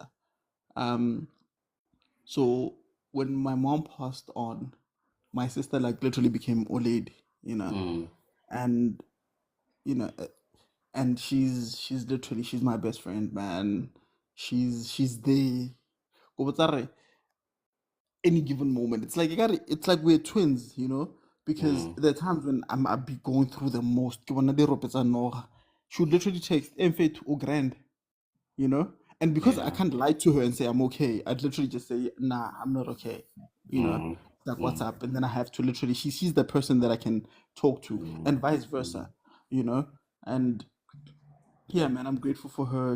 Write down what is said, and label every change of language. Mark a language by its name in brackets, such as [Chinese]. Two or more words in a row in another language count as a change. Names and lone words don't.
[English] Um, so when my mom passed on, my sister like literally became old lady, and you know, uh, and she's literally she's my best friend, man. She's there. Go back, any given moment. It's like it's like we're twins, because there are times when I'll be going through the most. [Tswana] Ke bona dirope tsa noga. [English] She would literally text, [Tswana] "Emfet o grand," [English] you know? And because I Yeah. can't lie to her and say I'm okay, I'd literally just say, nah, I'm not okay. Like what's up? And then I have to literally she's the person that I can talk to, and vice versa, you know? And yeah, man, I'm grateful for her.